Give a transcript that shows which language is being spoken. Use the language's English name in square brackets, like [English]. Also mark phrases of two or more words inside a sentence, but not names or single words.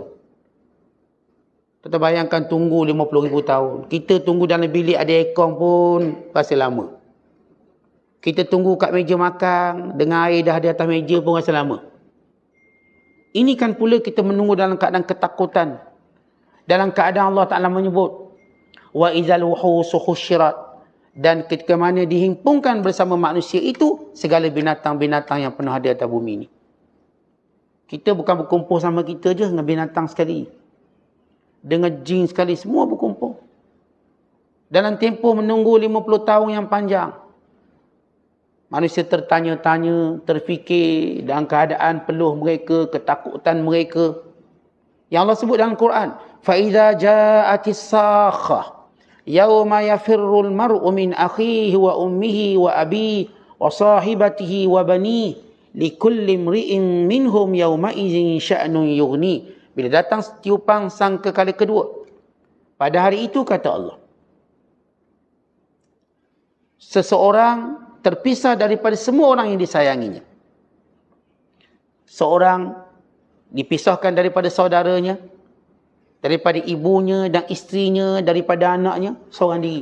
[Malay] Kita bayangkan tunggu 50,000 tahun. Kita tunggu dalam bilik ada aircon pun rasa lama. Kita tunggu kat meja makan dengan air dah di atas meja pun rasa lama. Ini kan pula kita menunggu dalam keadaan ketakutan. Dalam keadaan Allah Ta'ala menyebut, [Arabic] وإذا الوحوش حشرت. [Malay] Dan ketika mana dihimpunkan bersama manusia itu, segala binatang-binatang yang pernah ada atas bumi ini. Kita bukan berkumpul sama kita je dengan binatang sekali. Dengan jin sekali, semua berkumpul. Dalam tempoh menunggu 50 tahun yang panjang. Manusia tertanya-tanya, terfikir dalam keadaan peluh mereka, ketakutan mereka. Yang Allah sebut dalam Quran, [Arabic] فَإِذَا جَاءَتِ السَّاخَةِ يَوْمَ يَفِرُّ الْمَرْءُ مِنْ أَخِيهِ وَأُمِّهِ وَأَبِيهِ وَصَاحِبَتِهِ وَبَنِيهِ لِكُلِّ امْرِئٍ مِّنْهُمْ يَوْمَئِذٍ شَأْنٌ يُغْنِيهِ. [Malay] Bila datang tiupang sangkakala kedua, pada hari itu kata Allah, seseorang terpisah daripada semua orang yang disayanginya. Seorang dipisahkan daripada saudaranya, daripada ibunya dan isterinya, daripada anaknya, seorang diri.